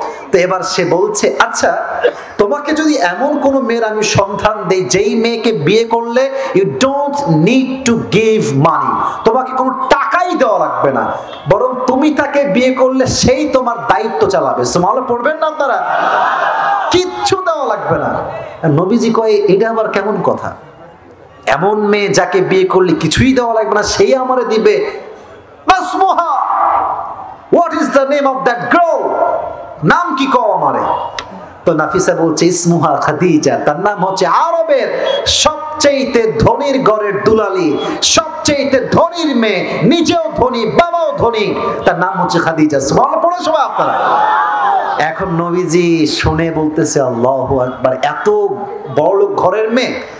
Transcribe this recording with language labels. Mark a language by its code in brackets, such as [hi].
[bn] তো এবার সে বলছে আচ্ছা তোমাকে যদি এমন কোন মেয়ের আমি সন্ধান দেই যেই মেয়েকে বিয়ে করলে [en] you don't need to give money, [bn] তোমাকে কোনো টাকাই দেওয়া লাগবে না, বরং তুমি তাকে বিয়ে করলে সেই তোমার দায়িত্ব চালাবে। সুবহানাল্লাহ পড়বেন না আপনারা? কিচ্ছু দেওয়া লাগবে না। নবীজি কয় এটা আবার কেমন কথা, এমন মেয়ে যাকে বিয়ে করলে কিছুই দেওয়া লাগবে না সেই আমারে দিবে? মাসমুহা, [en] what is the name of that girl, [bn] নাম কি কও আমারে? তো নাফিসা বলছে ইসমুহা খাদিজা, তার নাম হচ্ছে আরবের সবচেয়ে ধনীর ঘরের দুলালি, সবচেয়ে ধনীর মেয়ে, নিজেও ধনী বাবাও ধনী, তার নাম হচ্ছে খাদিজা। সুবহানাল্লাহ পড়ে সবাই আপনারা। এখন নবীজি শুনে বলতেছে আল্লাহু আকবার, এত বড় ঘরের মেয়ে।